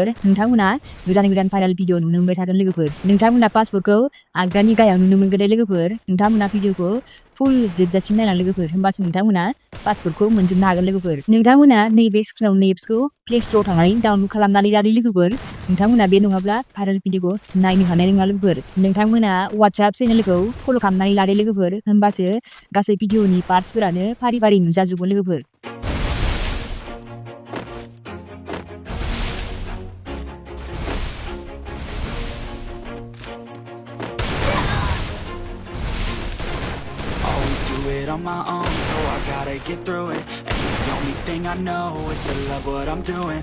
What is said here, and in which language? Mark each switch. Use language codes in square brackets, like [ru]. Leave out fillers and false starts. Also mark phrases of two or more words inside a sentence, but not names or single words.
[brx] नोंथांमोना गोदान फाइनाल भिडिअ नुनो मोनबाय थागोन लोगोफोर नोंथांमोना पासवर्डखौ आगदानि गाहायाव नुनो मोनगोन दे लोगोफोर नोंथांमोना भिडिअखौ फुल जोबजासिम नायना लोगोफोर होमबासो नोंथांमोना पासवर्डखौ मोनजोबनो हागोन लोगोफोर नोंथांमोना नैबे स्क्रिनाव नेप्सखौ प्ले स्ट'राव थांनानै डाउनलड खालामनानै लादो लोगोफोर नोंथांमोना बे नङाब्ला भाइरेल भिडिअखौ नायनो हानाय नङा लोगोफोर नोंथांमोना WhatsApp चेनेलखौ फल' खालामनानै लादो लोगोफोर होमबासो गासै भिडिअनि पार्ट्सफोरानो फारि फारि नुजाजोबगोन लोगोफोर [en] it on my own, so I gotta get through it. And the only thing I know is to love what I'm doing.